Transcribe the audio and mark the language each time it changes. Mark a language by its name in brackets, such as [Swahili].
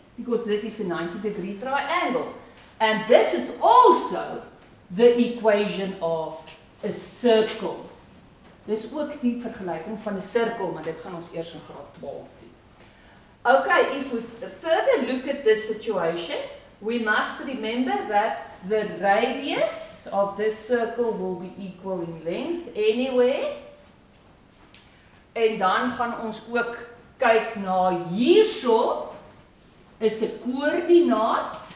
[English] Because this is a 90-degree triangle. And this is also the equation of a circle. [Afrikaans] Dis ook die vergelyking van 'n sirkel, maar dit gaan ons eers in graad 12 doen. [English] Okay, if we further look at this situation, we must remember that the radius of this circle will be equal in length anyway. [Afrikaans] En dan gaan ons ook kyk na hierso is 'n koördinaat